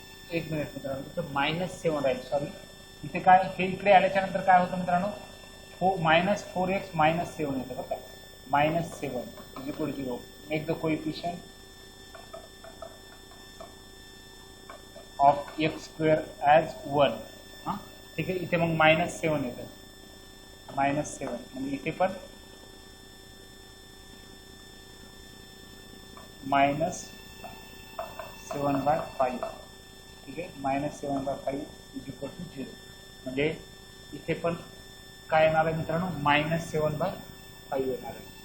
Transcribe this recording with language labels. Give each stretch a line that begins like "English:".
Marathi: एक मिनिट मित्रांनो, तिथं -7 राहील, सॉरी. इथे काय, हे इकडे आल्याच्या नंतर काय होतं मित्रांनो, -4x -7 येतं बरं का.
English: -7 is equal to 0. Make the coefficient of x square as 1.
Marathi: हां, ठीक आहे. इथे मग -7 येतं, -7 म्हणजे इथे पण -7/5. ठीक आहे, -7/5 इज इक्वल टू 0. म्हणजे इथे पण काय येणार आहे मित्रांनो, -7/5 येणार आहे.